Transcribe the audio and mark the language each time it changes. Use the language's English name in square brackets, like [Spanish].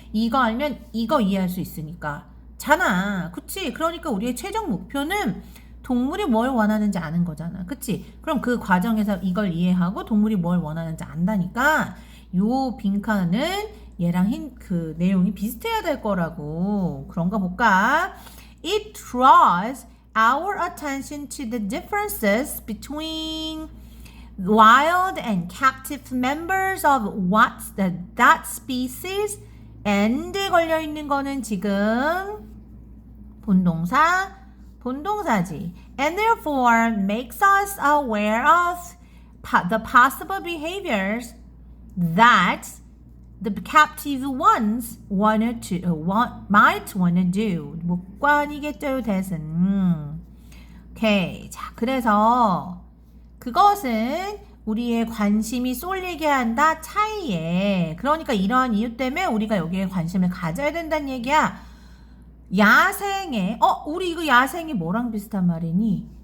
[Korean] 이거 알면 이거 이해할 수 있으니까 잖아. 그치? 그러니까 우리의 최종 목표는 동물이 뭘 원하는지 아는 거잖아. 그치? 그럼 그 과정에서 이걸 이해하고 동물이 뭘 원하는지 안다니까 요 빈칸은 얘랑 그 내용이 비슷해야 될 거라고. 그런가 볼까? [English] It draws our attention to the differences between wild and captive members of that species. [Korean] and에 걸려 있는 거는 지금 본동사지. [English] And therefore makes us aware of the possible behaviors that the captive ones might want to do. [Korean] 목관이겠죠, 대신. 오케이. 자, 그래서 그것은 우리의 관심이 쏠리게 한다 차이에. 그러니까 이러한 이유 때문에 우리가 여기에 관심을 가져야 된다는 얘기야. 야생에 우리 이거 야생이 뭐랑 비슷한 말이니?